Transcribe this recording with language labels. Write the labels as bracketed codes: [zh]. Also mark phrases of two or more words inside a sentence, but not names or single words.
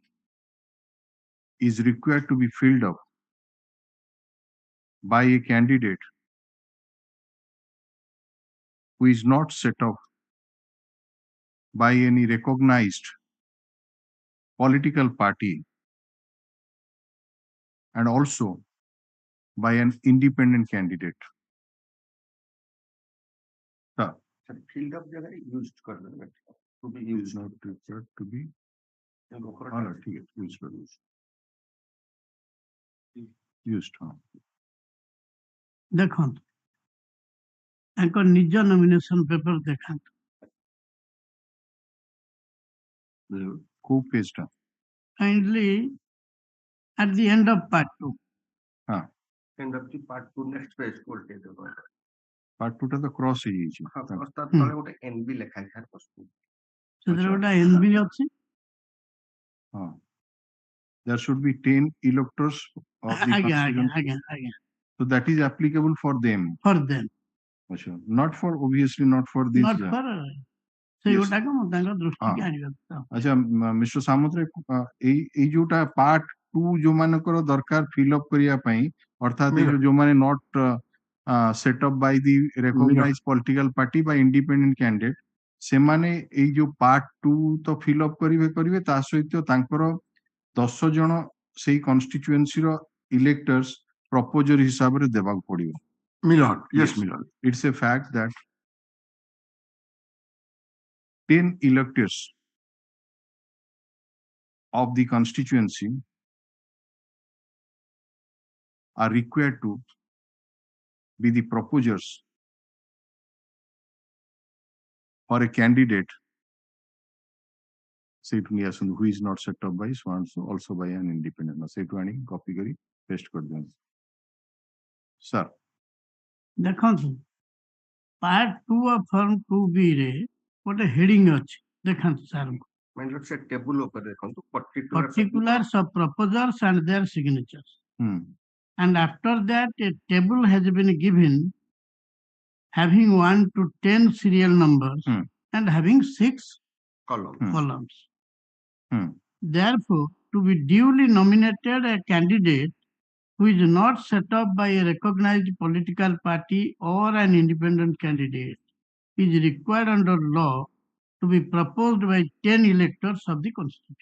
[en] is required to be filled up by a candidate who is not set up by any recognized political party and also by an independent candidate. Filled up used to be used, not required to be used. [or] ଦେଖନ୍ତୁ ତାଙ୍କ ନିଜ [en] nomination paper [or] ଦେଖାନ୍ତୁ କୋଉ ପେଜ ଟା [en] kindly at the end of part 2 end of the part 2 next page [or] କୋଲଟେ ଦେବ part 2 ଟା ତ କ୍ରସ ହେଇଯାଇଛି କ୍ରସ ତା ତଳେ ଗୋଟେ NB ଲେଖା ଅଛି ସେଥିରେ ଗୋଟେ NB ଅଛି [en] there should be 10 electors of the constituency. So that is applicable for them. Not for obviously not for this. Not for [or] ସେଇଗୁଟାକୁ ମୁଁ ତାଙ୍କ ଦୃଷ୍ଟିକି ଆଣିବାକୁ ଆଚ୍ଛା ମିଷ୍ଟର ସାମନ୍ତରାୟ ଏଇ ଯୋଉଟା ପାର୍ଟ 2 ଯୋଉମାନଙ୍କର ଦରକାର [en] fill up [or] କରିବା ପାଇଁ ଅର୍ଥାତ୍ ଯୋଉମାନେ [en] not set up by the recognize political party [or] ବା [en] independent candidate [or] ସେମାନେ ଏଇ ଯୋଉ ପାର୍ଟ 2 ତ [en] fill up [or] କରିବେ ତା ସହିତ ତାଙ୍କର 10 ଜଣ ସେଇ କନଷ୍ଟିଚୁଏନ୍ସିର [en] electors proposer [or] ହିସାବରେ ଦେବାକୁ ପଡିବ ମିଲନ yes ମିଲନ [en] it's a fact that 10 electors of the constituency are required to be the proposers for a candidate say to me who is not set up by so and so also by an independent say to any [hi] कॉपी करी पेस्ट कर दियां [en] sir [or] ଦେଖନ୍ତୁ ପାର୍ଟ 2 [en] of form 2B [or] ରେ ଗୋଟେ ହେଡିଂ ଅଛି ଦେଖନ୍ତୁ ସାର୍ ମାନେ ସେ ଟେବୁଲ ଉପରେ ଦେଖନ୍ତୁ [en] particulars of proposers and their signatures and after that a table has been given having 1 to 10 serial numbers and having 6 columns. Therefore, to be duly nominated a candidate who is not set up by a recognized political party or an independent candidate is required under law to be proposed by 10 electors of the constituency.